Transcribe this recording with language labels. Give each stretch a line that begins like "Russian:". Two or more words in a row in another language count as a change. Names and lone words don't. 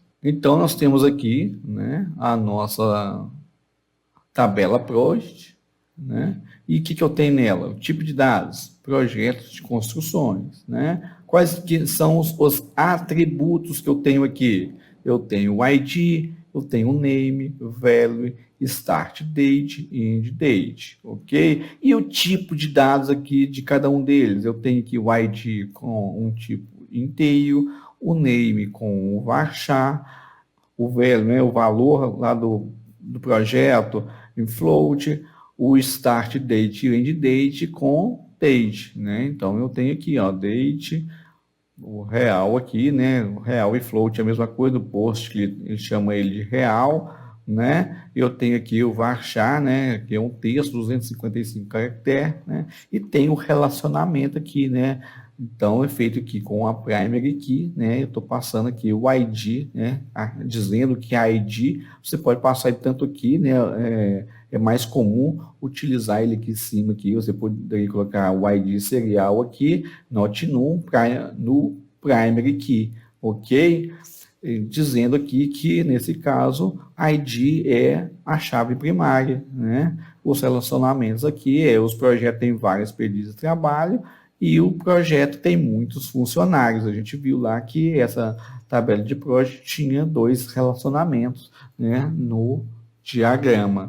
Portuguese: Então, nós temos aqui, né, a nossa tabela Project, né? E o que eu tenho nela? O tipo de dados, projetos de construções, né? Quais que são os atributos que eu tenho aqui? Eu tenho o ID, eu tenho o name, o value,
English: start date
Portuguese: e
English: end date,
Portuguese: ok? E o tipo de dados aqui de cada um deles? Eu tenho aqui o ID com um tipo inteiro, o name com o varchar, o value, né, o valor lá do projeto em float, o
English: start date
Portuguese: e o
English: end date
Portuguese: com date, né? Então eu tenho aqui, ó, date, o real aqui, né? O real e float é a mesma coisa, o post que ele chama ele de real, né? Eu tenho aqui o varchar, né? Que é um texto, 255 caracteres, né? E tem o relacionamento aqui, né? Então, é feito aqui com a
English: primary key,
Portuguese: né? Eu estou passando aqui o ID, né? Dizendo que a ID, você pode passar ele tanto aqui, né? É mais comum utilizar ele aqui em cima, aqui. Você poderia colocar o ID serial aqui,
English: not no primary key,
Portuguese: ok? Dizendo aqui que, nesse caso, ID é a chave primária, né? Os relacionamentos aqui, os projetos têm vários pedidos de trabalho, e o projeto tem muitos funcionários. A gente viu lá que essa tabela de projeto tinha 2 relacionamentos, né, no diagrama.